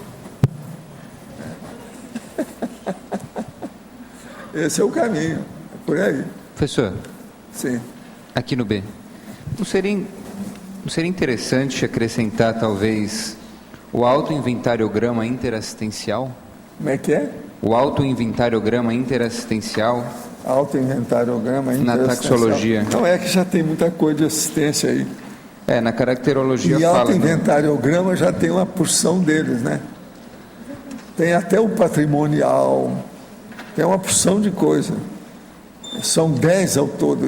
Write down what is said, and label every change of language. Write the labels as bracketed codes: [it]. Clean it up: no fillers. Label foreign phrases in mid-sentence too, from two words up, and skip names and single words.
[pt] Esse é o caminho. É por aí. Professor. Sim. Aqui no B. Não seria interessante acrescentar, talvez, o autoinventariograma interassistencial? Como é que é? O autoinventariograma interassistencial. Autoinventariograma interassistencial. Na taxologia. Não, é que já tem muita coisa de assistência aí. Na caracterologia e fala. E autoinventariograma já tem uma porção deles, né? Tem até o patrimonial, tem uma porção de coisa. São 10 ao todo.